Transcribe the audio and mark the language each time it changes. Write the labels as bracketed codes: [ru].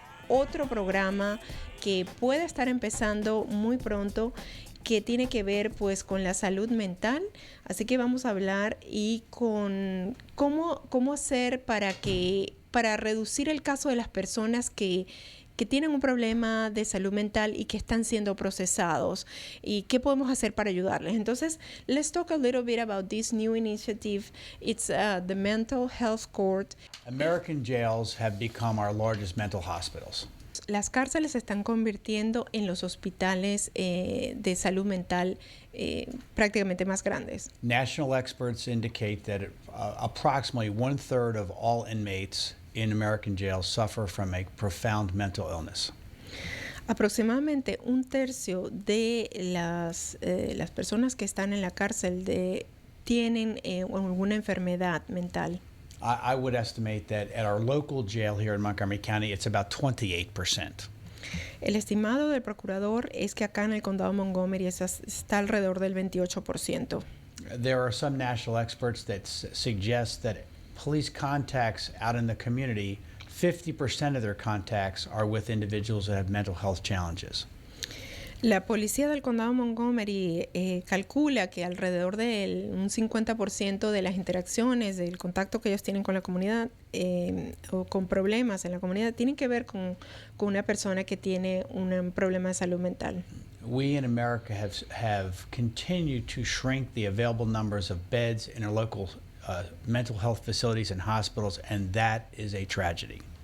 [es] otro programa que puede estar empezando muy pronto, que tiene que ver pues con la salud mental. Así que vamos a hablar y con cómo hacer para reducir el caso de las personas que tienen un problema de salud mental y que están siendo procesados, y qué podemos hacer para ayudarles. [en] Entonces, let's talk a little bit about this new initiative. It's the Mental Health Court. American jails have become our largest mental hospitals. [es] Las cárceles se están convirtiendo en los hospitales de salud mental prácticamente más grandes. [en] National experts indicate that approximately 1/3 of all inmates in American jails suffer from a profound mental illness. [es] Aproximadamente 1/3 de las personas que están en la cárcel tienen alguna enfermedad mental. [en] I would estimate that at our local jail here in Montgomery County, it's about 28%. [es] El estimado del procurador es que acá en el condado de Montgomery está alrededor del 28%. [en] There are some national experts that suggest that police contacts out in the community, 50% of their contacts are with individuals that have mental health challenges. [es] La policía del condado de Montgomery calcula que alrededor de un 50% de las interacciones, del contacto que ellos tienen con la comunidad o con problemas en la comunidad, tienen que ver con una persona que tiene un problema de salud mental. [en] We in America have continued to shrink the available numbers of beds in our local mental health facilities and hospitals, and that is a tragedy.